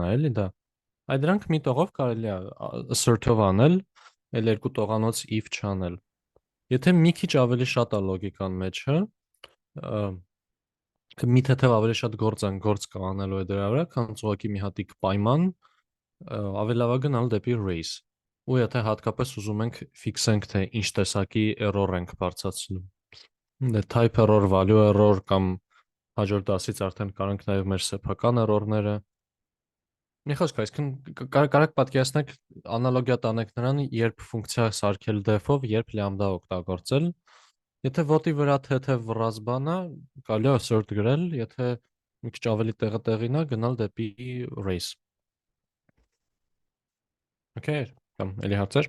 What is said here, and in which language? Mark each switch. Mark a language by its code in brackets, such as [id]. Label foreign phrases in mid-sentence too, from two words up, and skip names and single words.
[hy] է էլի դա։ Այդ դրանք մի տողով կարելի է assert-ով անել, այլ երկու տողանոց if չանել։ Եթե մի քիչ ավելի շատ է լոգիկան մեջը, ա, մի թեթև ավելի շատ գործ կա անելու է դրա վրա, քան ուղղակի մի հատիկ պայման, ավելի լավ է գնալ դեպի race։ Ու եթե հատկապես ուզում ենք ֆիքսենք, թե ինչ տեսակի error ենք բարձրացնում։ Դե [en] type error, value error [hy] կամ հաջորդ դասից արդեն կարանք նաև մեր սեփական error-ները։ Մի խոսք, այսինքն կարակ պատկերացնեք անալոգիա տանեք նրան, երբ ֆունկցիա սարքել def-ով, երբ lambda օգտագործել։ Եթե ոտի վրա թեթև վռած բան է, կարելի է assert գրել, եթե մի քիչ ավելի տեղին է, գնալ դեպի race։ Okay, կամ էլի հարցեր։